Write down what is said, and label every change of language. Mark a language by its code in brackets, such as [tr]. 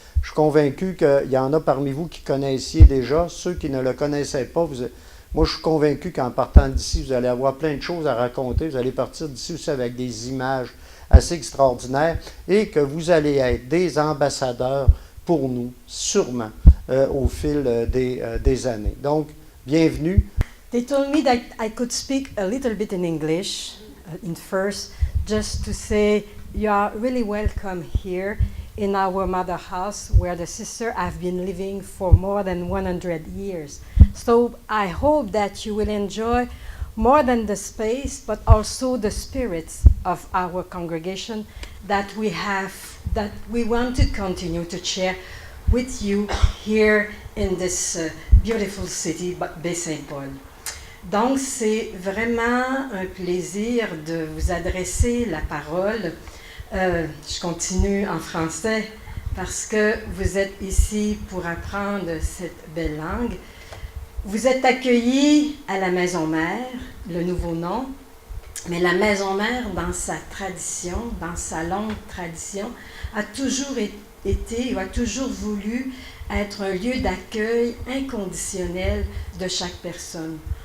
[fr] Je suis convaincu qu'il y en a parmi vous qui connaissiez déjà. Ceux qui ne le connaissaient pas, Moi, je suis convaincu qu'en partant d'ici, vous allez avoir plein de choses à raconter. Vous allez partir d'ici aussi avec des images assez extraordinaires et que vous allez être des ambassadeurs pour nous, sûrement, au fil des années. Donc, bienvenue. [en] They told me that I could speak a little bit in English in first, just to say you are really welcome here in our mother house where the sisters have been living for more than 100 years. So I hope that you will enjoy more than the space, but also the spirits of our congregation that we want to continue to share with you here in this beautiful city, Baie-Saint-Paul. [fr] Donc, c'est vraiment un plaisir de vous adresser la parole. Je continue en français parce que vous êtes ici pour apprendre cette belle langue. Vous êtes accueillis à la Maison Mère, le nouveau nom, mais la Maison Mère, dans sa tradition, dans sa longue tradition, a toujours été ou a toujours voulu être un lieu d'accueil inconditionnel de chaque personne.